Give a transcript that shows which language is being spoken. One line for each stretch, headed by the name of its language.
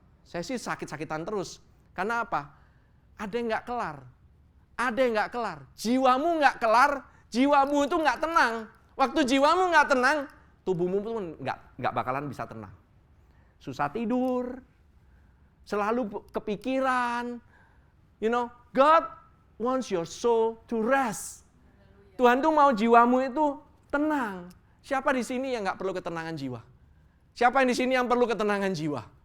Indonesian: Saya sih sakit-sakitan terus. Karena apa? Ada yang nggak kelar. Ada yang nggak kelar. Jiwamu nggak kelar, jiwamu itu nggak tenang. Waktu jiwamu nggak tenang, tubuhmu pun nggak bakalan bisa tenang. Susah tidur, selalu kepikiran.
English: You know, God wants your soul to rest.
Indonesian: Tuhan tuh mau jiwamu itu tenang. Siapa di sini yang nggak perlu ketenangan jiwa? Siapa yang di sini yang perlu ketenangan jiwa?